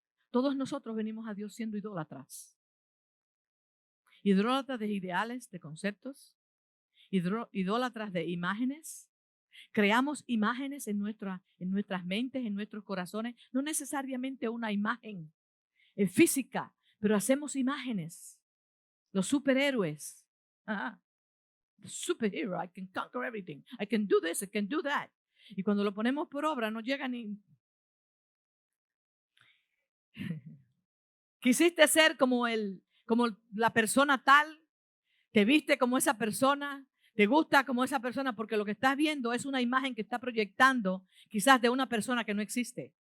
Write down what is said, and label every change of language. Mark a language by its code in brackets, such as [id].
[es] Todos nosotros venimos a Dios siendo idólatras. Idólatras de ideales, de conceptos, idólatras de imágenes. Creamos imágenes en nuestras mentes, en nuestros corazones, no necesariamente una imagen física, pero hacemos imágenes. Los superhéroes. [en] The superhero, I can conquer everything. I can do this, I can do that. [es] Y cuando lo ponemos por obra, no llega ni... Quisiste ser como la persona tal, te viste como esa persona, te gusta como esa persona, porque lo que estás viendo es una imagen que está proyectando quizás de una persona que no existe.